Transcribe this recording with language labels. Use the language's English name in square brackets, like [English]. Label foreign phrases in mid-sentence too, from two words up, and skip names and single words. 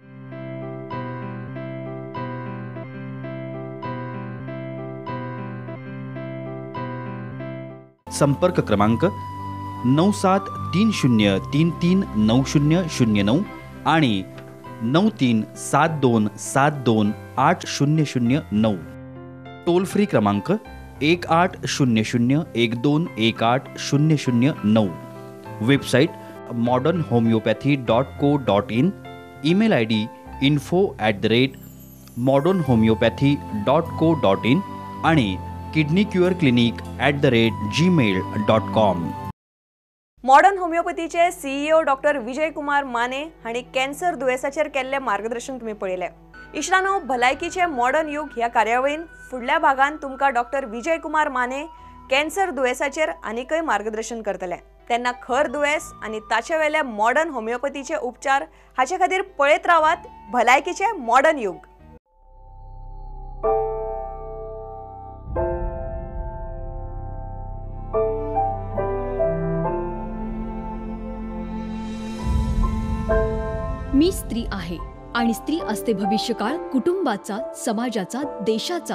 [Marathi] संपर्क क्रमांक 9730339009 आणि 9372728009. टोल फ्री क्रमांक 180012180009. वेबसाईट modernhomeopathy.co.in. ईमेल ID info@modernhomeopathy.co.in आणि kidneycureclinic@gmail.com. [Konkani] मॉडर्न होमिओपॅथीचे CEO डॉक्टर विजय कुमार माने हांणी कॅन्सर दुयेसाचेर केल्ले मार्गदर्शन तुम्ही पळयलें. इश्टानो, भलायकीचे मॉडर्न युग ह्या कार्यावळीन फुडल्या भागान तुमकां डॉक्टर विजय कुमार माने कॅन्सर दुयेसाचेर आनीकय मार्गदर्शन करतले. तेन्ना खर दुयेस आनी ताचे वेले मॉडर्न होमिओपॅथीचे उपचार हाचे खातीर पळयत रावात भलायकीचे मॉडर्न युग. [Marathi] मी स्त्री आहे आणि स्त्री असते भविष्यकाळ कुटुंबाचा, समाजाचा, देशाचा.